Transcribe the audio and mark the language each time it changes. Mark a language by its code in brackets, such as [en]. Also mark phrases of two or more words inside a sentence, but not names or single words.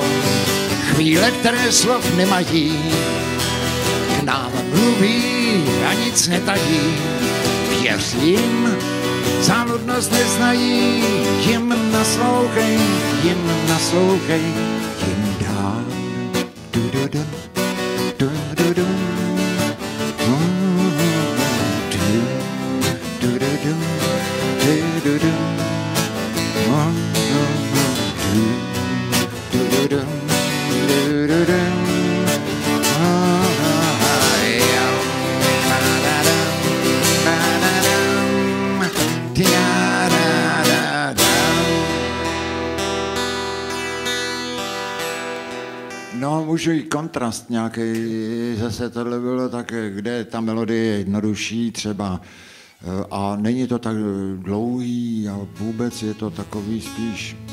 [cs] Chvíle, které slov nemají, k nám mluví a nic netají, věř jim, záludnost neznají, jim naslouchej, jim dám. Du-du-dum, du-du-dum, du-du-dum, du-du-dum, du-du-dum, du-du-dum. No, můžu i kontrast nějaký, zase tohle bylo tak, kde ta melodie je jednodušší třeba a není to tak dlouhý a vůbec je to takový spíš.